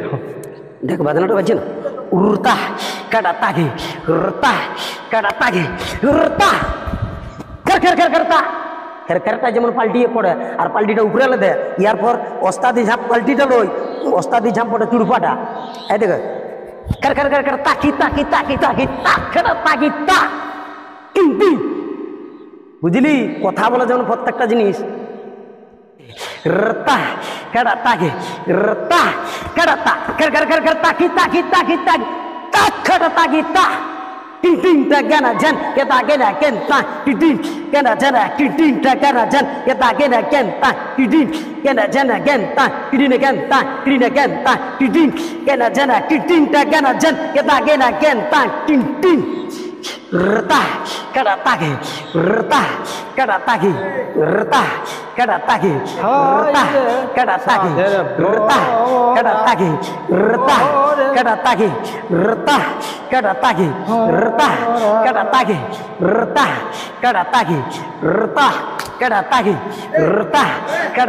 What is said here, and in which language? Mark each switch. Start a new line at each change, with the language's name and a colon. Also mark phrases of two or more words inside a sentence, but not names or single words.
Bangla: দেখ বাজনাটা বাজছে না, উরতা কাটা তাকে রতা কাটা তাকে রতা খেরটা যেমন পাল্টিয়ে পড়ে আর পাল্টিটা উপরে দেয়, ইয়ার পর ওস্তাদি ঝাঁপ পাল্টিটা লই, ওস্তাদি ঝাঁপ পড়ে চুরপাটা। এই দেখ তাকি তাকি তাকি তাকি তাকি তা, বুঝলি কথা বলে যেমন প্রত্যেকটা জিনিস rta kada tagi rta kada ta kar kar kar kar taki taki taki taki tak kada tagi ta Ting tagana jan kita gena kenta tidin kena jana ting tagana jan kita gena kenta tidin kena jana kenta tidin kenta tidin kena jana ting tagana jan kita gena kenta ting reta kada tagi reta kada tagi reta kada tagi reta kada tagi reta kada tagi reta kada tagi reta kada tagi reta kada tagi reta kada tagi reta kada tagi reta kada